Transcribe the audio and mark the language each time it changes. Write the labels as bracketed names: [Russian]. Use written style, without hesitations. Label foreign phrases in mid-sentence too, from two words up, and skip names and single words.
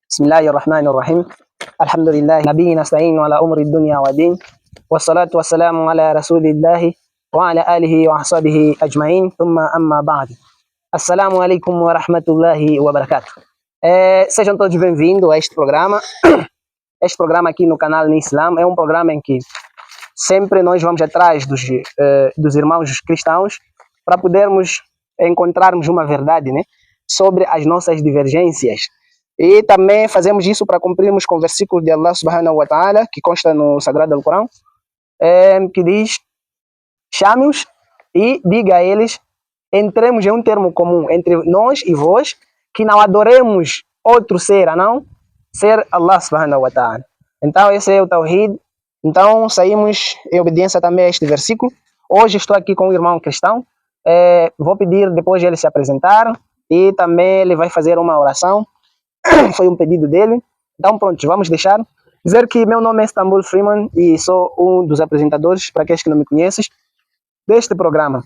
[Arabic] بسم الله الرحمن الرحيم الحمد لله نبي نستعين على أمر الدنيا والدين والصلاة والسلام على رسول الله وعلى آله وصحبه أجمعين ثم أما بعد. السلام عليكم و رحمة الله و بركاته. [Portuguese] Sejam todos bem-vindos a este programa. Este programa aqui no canal Nislam é um programa em que sempre nós vamos atrás dos irmãos cristãos para podermos encontrarmos uma verdade, né, sobre as nossas divergências. E também fazemos isso para cumprirmos com o versículo de [Arabic] الله سبحانه و تعالى, [Portuguese] que consta no Sagrado Alcorão, que diz: chame-os e diga a eles, entremos em um termo comum entre nós e vós, que não adoremos outro ser, a não ser [Arabic] الله سبحانه و تعالى. [Portuguese] Então esse é o Tawhid. Então saímos em obediência também a este versículo. Hoje estou aqui com um irmão cristão. Vou pedir depois de ele se apresentar e também ele vai fazer uma oração. Foi um pedido dele. Então pronto, vamos deixar. Dizer que meu nome é Istanbul Freeman e sou um dos apresentadores, para aqueles que não me conhecem, deste programa.